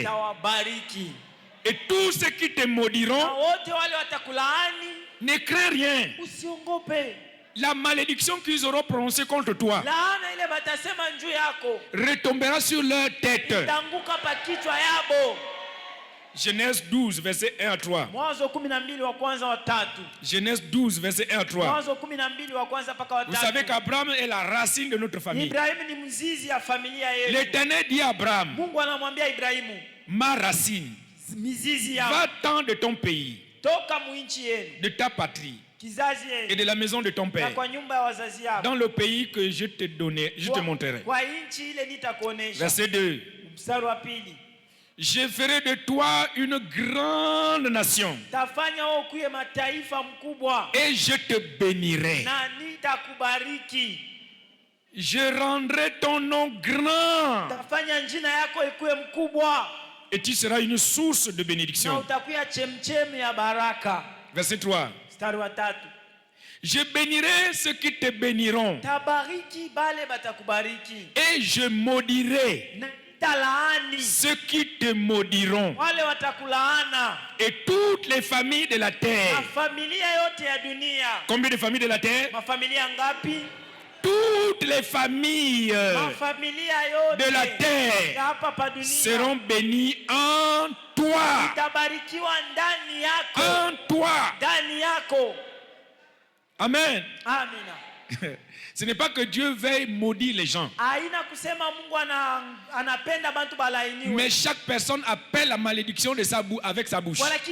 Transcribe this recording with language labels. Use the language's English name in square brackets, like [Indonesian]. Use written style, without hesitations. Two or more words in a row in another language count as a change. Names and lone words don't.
[French] Et tous ceux qui te maudiront, ne crains rien. La malédiction qu'ils auront prononcée contre toi retombera sur leur tête. Genèse 12, verset 1 à 3. [Swahili] Mwanzo 12 wa kwanza wa 3. [French] Genèse 12, verset 1 à 3. [Swahili] Mwanzo 12 wa kwanza mpaka wa 3. [French] Vous savez qu'Abraham est la racine de notre famille. [Swahili] Ibrahimu ni mzizi ya familia yetu. [French] L'Éternel dit à Abraham, [Swahili] Mungu anamwambia Ibrahimu, [French] ma racine, [Swahili] mizizi ya [French] va-t'en de ton pays, [Swahili] toka muinchi yenu, [French] de ta patrie [Swahili] kizazi yenu, [French] et de la maison de ton père, [Swahili] na kwa nyumba ya wazazi yako, [French] dans le pays que je te donnerai, je te montrerai. [Swahili] Kwa inchi ile nitakuonesha. [French] Verset 2. [Swahili] Mstari wa 2. [French] Je ferai de toi une grande nation. [Swahili] Tafanya wewe kuwe mataifa mkubwa. [French] Et je te bénirai. [Swahili] Na nitakubariki. [French] Je rendrai ton nom grand. [Swahili] Tafanya jina yako ikuwe mkubwa. [French] Et tu seras une source de bénédiction. [Swahili] Na utakuwa chemchemi ya baraka. [French] Verset 3. [Swahili] Mstari wa 3. [French] Je bénirai ceux qui te béniront. [Swahili] Tabariki bale batakubariki. [French] Et je maudirai ceux qui te maudiront. [Swahili] Wale watakulaana. [French] Et toutes les familles de la terre. [Swahili] Na familia yote ya dunia. [French] Combien de familles de la terre? [Swahili] Mafamilia ngapi? [French] Toutes les familles de la terre seront bénies en toi. En toi. Amen. [Swahili] Amina. [French] Ce n'est pas que Dieu veuille maudire les gens. Mais chaque personne appelle la malédiction de sa bouche avec sa bouche.